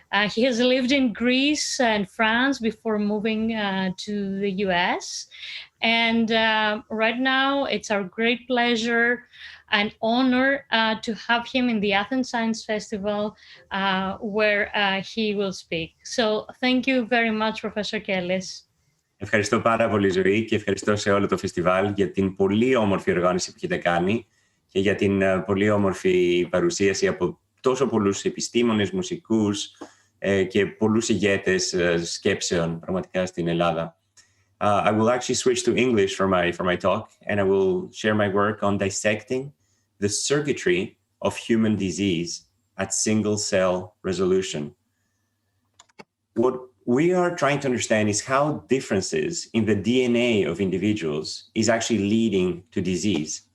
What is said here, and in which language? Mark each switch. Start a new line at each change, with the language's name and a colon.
English: He has lived in Greece and France before moving to the US. And right now, it's our great pleasure and honor to have him in the Athens Science Festival where he will speak. So thank you very much, Professor Kellis.
Greek: Ευχαριστώ πάρα πολύ, Ζωή, και ευχαριστώ σε όλο το φεστιβάλ για την πολύ όμορφη οργάνωση που έχετε κάνει και για την πολύ όμορφη παρουσίαση από τόσο πολλούς επιστήμονες, μουσικούς και πολλούς ηγέτες σκέψεων πραγματικά στην Ελλάδα.
English: I will actually switch to English for my talk, and I will share my work on dissecting the circuitry of human disease at single cell resolution. What we are trying to understand is how differences in the DNA of individuals is actually leading to disease.